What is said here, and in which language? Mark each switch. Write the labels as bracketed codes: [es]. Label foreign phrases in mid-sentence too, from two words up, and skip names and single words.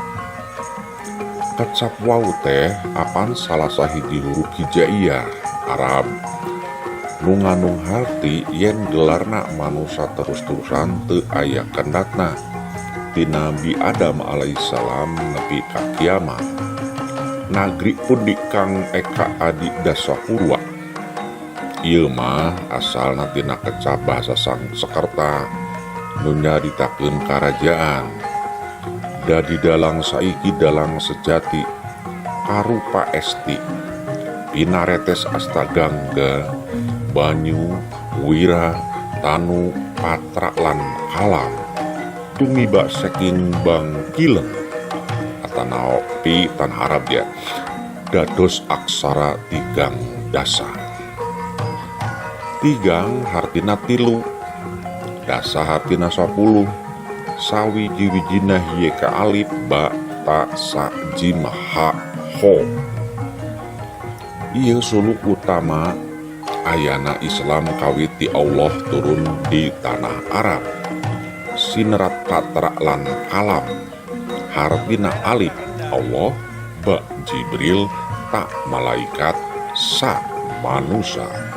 [su] Kecap wau teh apan salah sahiji huruf hijaiyah Arab nu ngandung harti yen gelarna manusia terus-terusan teu aya kendatna ti Nabi Adam alaihissalam nepi ka kiamat. [jv] Nagri pudi kang eka adi dasa purwa. [su] Ieu mah asalna tina kecap bahasa Sangskerta nu nyaritakeun karajaan. [jv] Dadi dalang saiki dalang sejati karupa esti pinaretes astagangga banyu wira tanu patra lan kalam tumiba saking bangkileng atanaok pi tan Arab ya dados aksara tigang dasa. [su] Tigang hartina tilu, dasa hartina 10, sawiji-wijina hiye ka alif ba ta sa jim ha ho. Ieu suluk utama ayana Islam kawit ti Allah turun di tanah Arab. Sinerat patra lan kalam hartina alif Allah, ba Jibril, ta malaikat, sa manusia.